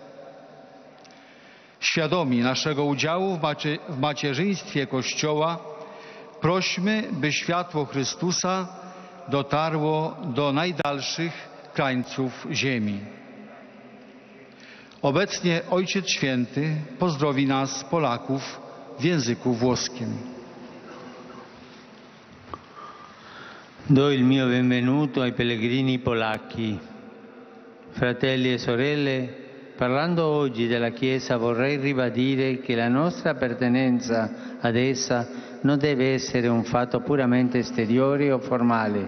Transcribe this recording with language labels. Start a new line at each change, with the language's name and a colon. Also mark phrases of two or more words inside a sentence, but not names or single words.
Polish: Świadomi naszego udziału w macierzyństwie Kościoła, prośmy, by światło Chrystusa dotarło do najdalszych krańców ziemi. Obecnie Ojciec Święty pozdrowi nas, Polaków, w języku włoskim.
Italian: Do il mio benvenuto ai pellegrini polacchi. Fratelli e sorelle, parlando oggi della Chiesa vorrei ribadire che la nostra appartenenza ad essa non deve essere un fatto puramente esteriore o formale.